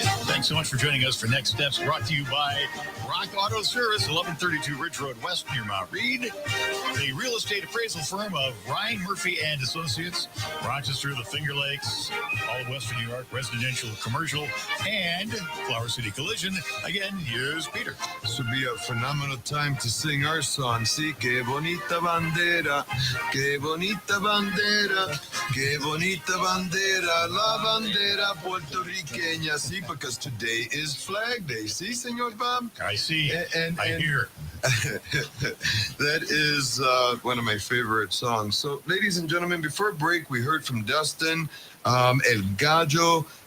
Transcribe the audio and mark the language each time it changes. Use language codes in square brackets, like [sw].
[en] Thanks so much for joining us for Next Steps, brought to you by Rock Auto Service, 1132 Ridge Road West near Mount Reed. The real estate appraisal firm of Ryan Murphy and Associates, Rochester, the Finger Lakes, all of Western New York, residential, commercial, and Flower City Collision. Again, here's Peter. This would be a phenomenal time to sing our song. [es] Sí, que bonita bandera, que bonita bandera, que bonita bandera, la bandera puertorriqueña. [en] Sí, because today is Flag Day. See, Senor Bob? I see. And I hear. That is one of my favorite songs. So, ladies and gentlemen, before break, we heard from Dustin, El Gallo.